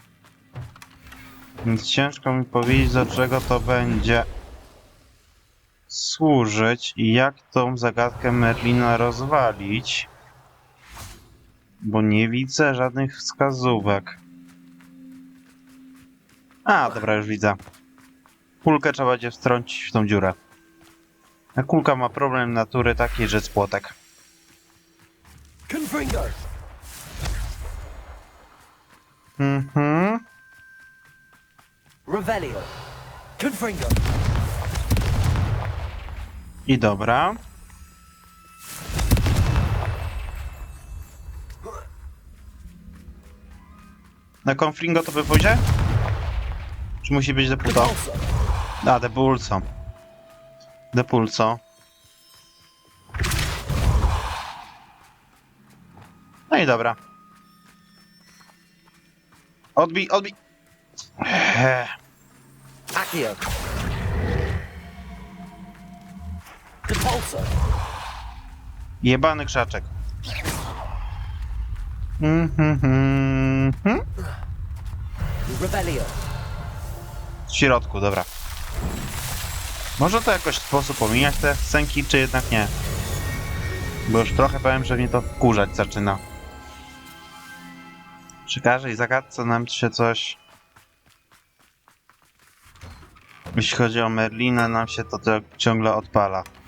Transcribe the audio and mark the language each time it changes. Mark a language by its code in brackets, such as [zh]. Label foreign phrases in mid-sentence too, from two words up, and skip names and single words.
[pl] Więc ciężko mi powiedzieć, do czego to będzie służyć i jak tą zagadkę Merlina rozwalić. Bo nie widzę żadnych wskazówek. A, dobra, już widzę. Kulkę trzeba będzie wtrącić w tą dziurę. A kulka ma problem natury taki, że z płotek. Revelio. Confringo. I dobra. Na Confringo to by pójdzie? Czy musi być depulso? A, depulso. Depulso. No i dobra. Odbij, odbij. Accio. Depulso. Jebany krzaczek. Revelio. W środku, dobra. Może to jakoś w sposób pomijać te scenki, czy jednak nie? Bo już trochę powiem, że mnie to wkurzać zaczyna. Przy każdej zagadce nam się coś... Jeśli chodzi o Merlina, nam się to ciągle odpala.